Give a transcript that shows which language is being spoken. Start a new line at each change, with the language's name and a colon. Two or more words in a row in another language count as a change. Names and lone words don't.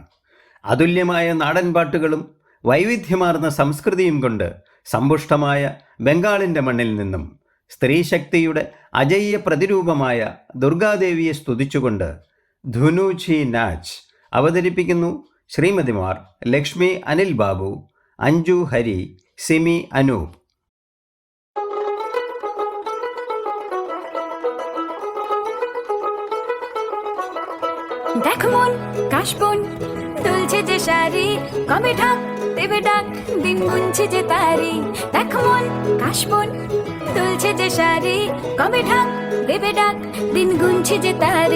Malayalam: അതുല്യമായ നാടൻപാട്ടുകളും വൈവിധ്യമാർന്ന സംസ്കൃതിയും കൊണ്ട് സമ്പുഷ്ടമായ ബംഗാളിൻ്റെ മണ്ണിൽ നിന്നും സ്ത്രീശക്തിയുടെ അജയ്യ പ്രതിരൂപമായ ദുർഗാദേവിയെ സ്തുതിച്ചുകൊണ്ട് ധുനൂചി നാച്ച് അവതരിപ്പിക്കുന്നു ശ്രീമതിമാർ ലക്ഷ്മി അനിൽ ബാബു, അഞ്ജു ഹരി, സിമി അനൂപ്.
Bangla: দেখ মন কাশবন দুলছে যে শাড়ি, কবে ঢাক দেবে ডাক দিন গুনছে যে তারি। দেখ মন কাশবন দুলছে যে শাড়ি, কবে ঢাক দেবে ডাক দিন গুনছে যে তারি।